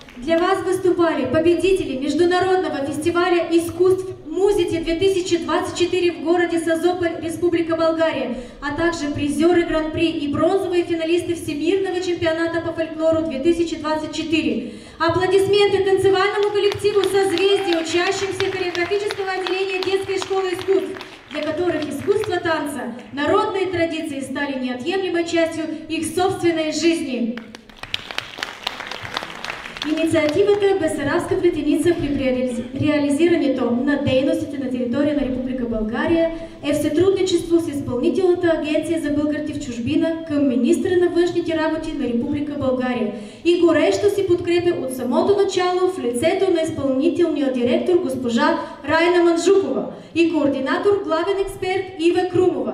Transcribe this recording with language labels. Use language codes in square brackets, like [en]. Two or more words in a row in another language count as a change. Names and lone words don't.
[ru] Для вас выступали победители Международного фестиваля искусств «Музите-2024» в городе Созополь, Республика Болгария, а также призеры Гран-при и бронзовые финалисты Всемирного чемпионата по фольклору 2024. Аплодисменты танцевальному коллективу «Созвездие», учащимся хореографического отделения детской школы искусств, для которых искусство танца, народные традиции стали неотъемлемой частью их собственной жизни. [bg] Инициативата Бесарабска плетеница при реализирането на дейностите на територия на Република България е в сътрудничество с Изпълнителната агенция за българите в чужбина към министъра на външните работи на Република България и горещо си подкрепя от самото начало в лицето на изпълнителния директор госпожа Райна Манжукова и координатор главен експерт Ива Крумова.